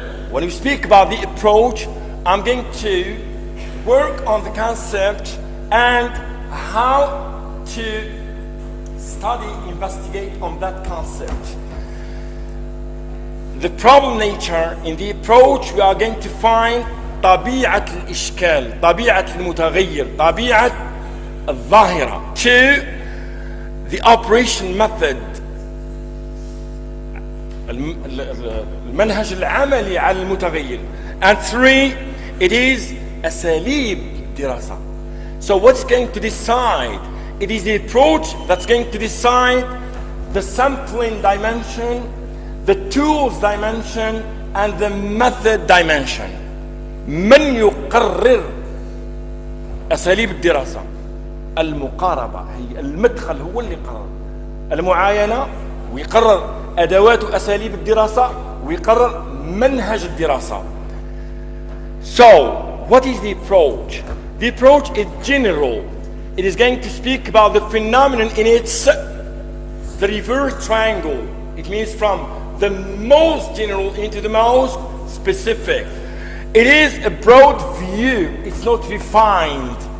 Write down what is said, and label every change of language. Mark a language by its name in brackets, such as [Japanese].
[English] When we speak about the approach, I'm going to work on the concept and how to study, investigate on that concept. The problem nature in the approach, we are going to find [Arabic] طبيعة الإشكال، طبيعة المتغير، طبيعة الظاهرة. [English] 2. The operation method، [Arabic] المنهج العملي على المتغير. [English] And 3. It is [Arabic] أساليب الدراسة. [English] So what's going to decide It is the approach that's going to decide the sampling dimension, the tools dimension, and the method dimension. [Arabic] من يقرر أساليب الدراسة؟ المقاربة، هي المدخل هو اللي يقرر المعاينة، ويقرر أدوات وأساليب الدراسة، ويقرر منهج الدراسة. [English] So, what is the approach? The approach is general. It is going to speak about the phenomenon in its the reverse triangle. It means from the most general into the most specific. It is a broad view. It's not refined.